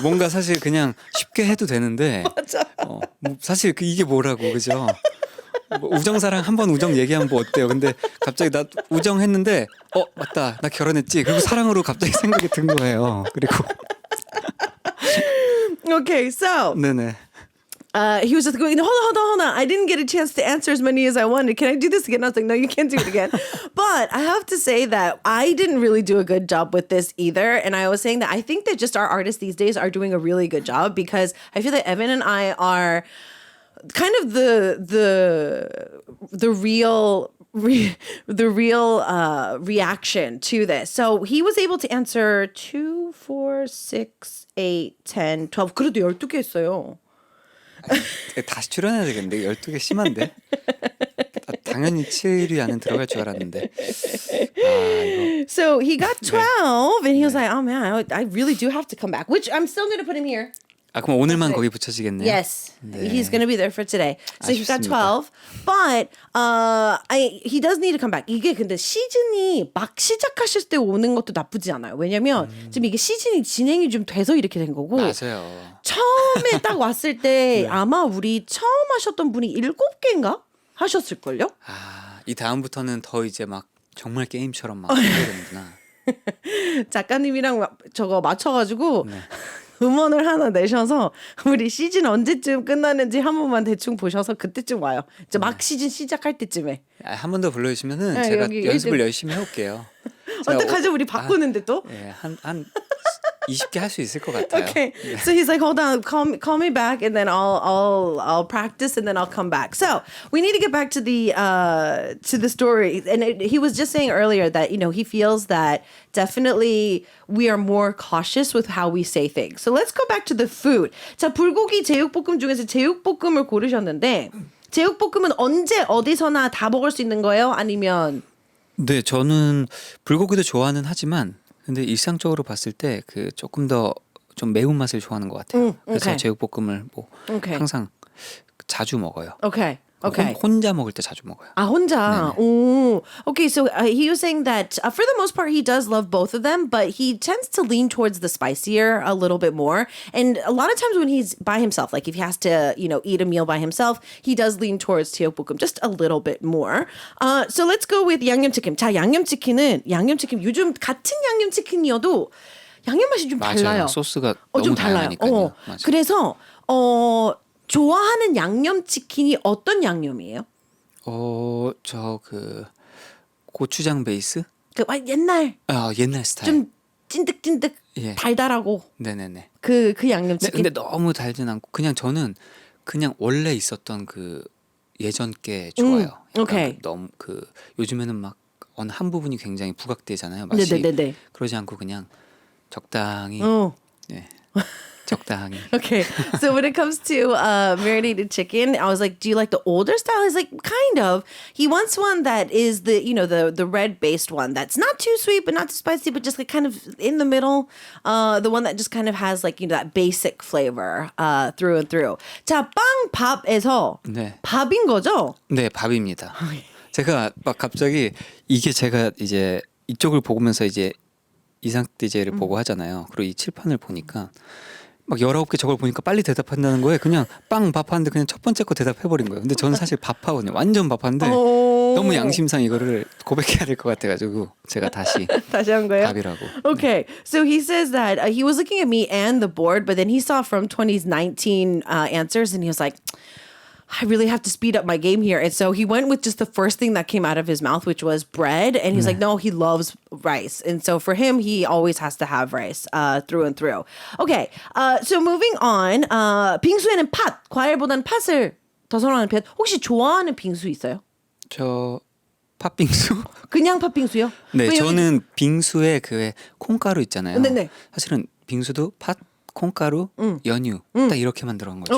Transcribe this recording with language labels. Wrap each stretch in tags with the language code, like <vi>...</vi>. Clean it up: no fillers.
<ko>뭔가 사실 그냥 쉽게 해도 되는데. 맞아요. 사실 이게 뭐라고 그죠? 우정사랑 한번 우정 얘기하면 뭐 어때요? 근데 갑자기 나 우정했는데 맞다 나 결혼했지. 그리고 사랑으로 갑자기 생각이 든 거예요. 그리고</ko> <en>Okay, so</en> <ko>네네.</ko> <en>he was just going, hold on. I didn't get a chance to answer as many as I wanted. Can I do this again? I was like, no, you can't do it again. But I have to say that I didn't really do a good job with this either. And I was saying that I think that just our artists these days are doing a really good job because I feel that Evan and I are kind of the real reaction to this. So he was able to answer 2, 4, 6, 8, 10, 12.</en> <ko>그래도 12개 했어요. 다시 출연해야 되겠는데 12개 심한데. 당연히 7위 안에 들어갈 줄 알았는데. 이거.</ko> <en>So he got 12 and he was like, oh man, I really do have to come back. Which I'm still going to put him here.</en> <ko>그럼 오늘만 거기 붙여지겠네요.</ko> <en>Yes,</en> <ko>네.</ko> <en>he's going to be there for today. So he got</en> <ko>아쉽습니다.</ko> <en>12, but he does need to come back.</en> <ko>이게 근데 시즌이 막 시작하실 때 오는 것도 나쁘지 않아요. 왜냐면 지금 이게 시즌이 진행이 좀 돼서 이렇게 된 거고. 맞아요. 처음에 딱 왔을 때 아마 우리 처음 하셨던 분이 7개인가 하셨을걸요? 이 다음부터는 더 이제 막 정말 게임처럼 막 해야 되는구나. 작가님이랑 저거 맞춰가지고 음원을 하나 내셔서 우리 시즌 언제쯤 끝나는지 한 번만 대충 보셔서 그때쯤 와요. 이제 막 시즌 시작할 때쯤에. 한 번 더 불러주시면은 네, 제가 여기 연습을 일등. 열심히 해볼게요. 어떡하죠? 우리 바꾸는데 또? 예, 한 20개 할 수 있을 것 같아요.</ko> <en>Okay. So he's like, hold on, call me back, and then I'll practice, and then I'll come back. So we need to get back to the story. And he was just saying earlier that he feels that definitely we are more cautious with how we say things. So let's go back to the food.</en> <ko>자, 불고기 제육볶음 중에서 제육볶음을 고르셨는데 제육볶음은 언제 어디서나 다 먹을 수 있는 거예요? 아니면 네, 저는 불고기도 좋아는 하지만 근데 일상적으로 봤을 때 그 조금 더 좀 매운 맛을 좋아하는 것 같아요. 그래서</ko> <en>okay.</en> <ko>제육볶음을 뭐</ko> <en>Okay.</en> <ko>항상 자주 먹어요.</ko> <en>Okay. Okay.</en> <ko>혼자 먹을 때 자주 먹어요. 아, 혼자. 오.</ko> <en>Okay, so he was saying that for the most part he does love both of them, but he tends to lean towards the spicier a little bit more. And a lot of times when he's by himself, like if he has to, eat a meal by himself, he does lean towards 제육볶음 just a little bit more. So let's go with 양념치킨.</en> <ko>자, 양념치킨 요즘 같은 양념치킨이어도 양념 맛이 좀 맞아요. 달라요. 소스가 너무 좀 달라요. 다양하니까요. 맞아요. 그래서 좋아하는 양념치킨이 어떤 양념이에요? 저 그 고추장 베이스? 옛날 옛날 스타일. 좀 찐득찐득 예. 달달하고 네네네. 그 네, 양념치킨. 근데 너무 달진 않고 그냥 저는 그냥 원래 있었던 그 예전 게 좋아요. 오케이. 너무 그 요즘에는 막 어느 한 부분이 굉장히 부각되잖아요. 맛이. 네네네네. 그러지 않고 그냥 적당히 네. 적당히.</ko> <en>Okay, so when it comes to marinated chicken, I was like, "Do you like the older style?" He's like, "Kind of." He wants one that is the red based one that's not too sweet but not too spicy, but just like kind of in the middle. The one that just kind of has like that basic flavor through and through.</en> <ko>자, 빵 밥에서 네. 밥인 거죠? 네, 밥입니다. 제가 막 갑자기 이게 제가 이제 이쪽을 보면서 이제 이상 DJ를 보고 하잖아요. 그리고 이 칠판을 보니까 막 19개 저걸 보니까 빨리 대답한다는 거에 그냥 빵 밥하는데 그냥 첫 번째 거 대답해버린 거예요. 근데 저는 사실 밥하거든요. 완전 밥한데 너무 양심상 이거를 고백해야 될 것 같아가지고 제가 다시 한 거예요? 밥이라고.</ko> <en>Okay, so he says that he was looking at me and the board, but then he saw from 2019 answers and he was like, I really have to speed up my game here. And so he went with just the first thing that came out of his mouth, which was bread. And he's like, no, he loves rice. And so for him, he always has to have rice through and through. Okay, so moving on.</en> <ko>빙수에는 팥, 과일보다는 팥을 더 선호하는 편. 혹시 좋아하는 빙수 있어요? 저 팥빙수? 그냥 팥빙수요? 네, 왜냐면- 저는 빙수에 그 콩가루 있잖아요. 네네. 사실은 빙수도 팥, 콩가루, 연유 딱 이렇게만 들어간 거죠.</ko>